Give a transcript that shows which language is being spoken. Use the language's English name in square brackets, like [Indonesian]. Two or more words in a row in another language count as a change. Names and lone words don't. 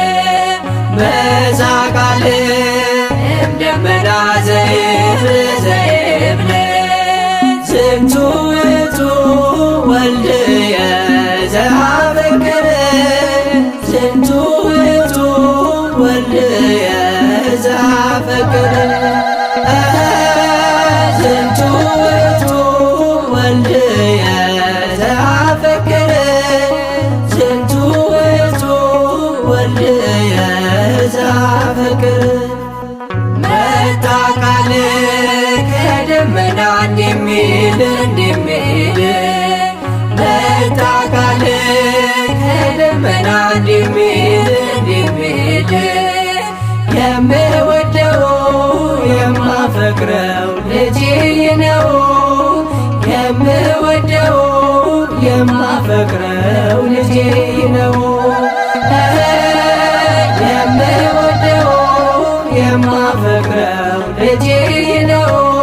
[Geez] መዛቃል ደመና ዘይብል ዘይብል ዝንቱ ውእቱ ወልድየ ዘአፈቅር ዝንቱ ውእቱ ወልድየ ዘአፈቅር ዝንቱ ውእቱ ወልድየ ዘአፈቅር ዝንቱ ውእቱ ወልድየ ዘአፈቅር [Amharic] መጣ ቃል ከደመና እንደሚል መጣ ቃል ከደመና እንደሚል የምወደው የማፈቅረው ልጄ ነው የምወደው የማፈቅረው ልጄ ነው የምወደው የማፈቅረው ልጄ ነው